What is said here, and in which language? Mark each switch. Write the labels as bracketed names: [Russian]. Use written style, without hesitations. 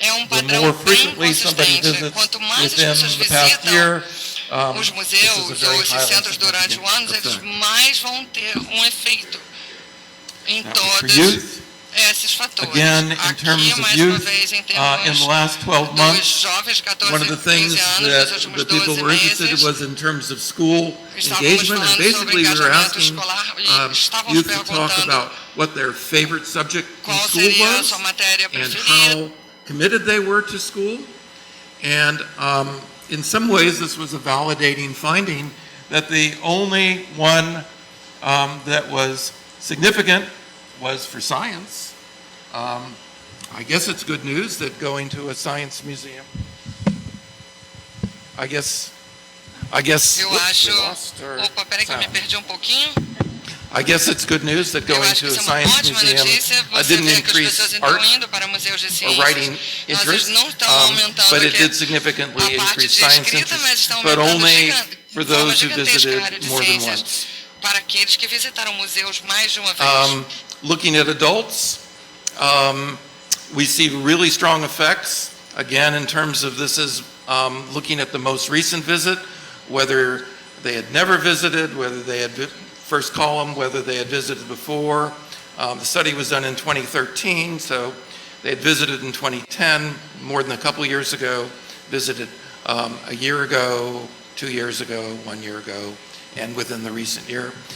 [English] The more frequently somebody visits within the past year, [Portuguese] os museus ou esses centros durante o ano, eles mais vão ter efeito em todos esses fatores. [English] Again, in terms of youth, in the last 12 months, one of the things that the people were interested in was in terms of school engagement, and basically we were asking youth to talk about what their favorite subject in school was and how committed they were to school. And in some ways this was a validating finding that the only one that was significant was for science. I guess it's good news that going to a science museum. I guess. [Portuguese] Eu acho. Opa, peraí que eu me perdi pouquinho. [English] I guess it's good news that going to a science museum didn't increase art or writing interest, but it did significantly increase science interest, but only for those who visited more than once. [Portuguese] Para aqueles que visitaram museus mais de uma vez. [English] Looking at adults, we see really strong effects. Again, in terms of this is looking at the most recent visit, whether they had never visited, whether they had first column, whether they had visited before. The study was done in 2013, so they had visited in 2010, more than a couple years ago, visited a year ago, 2 years ago, 1 year ago, and within the recent year.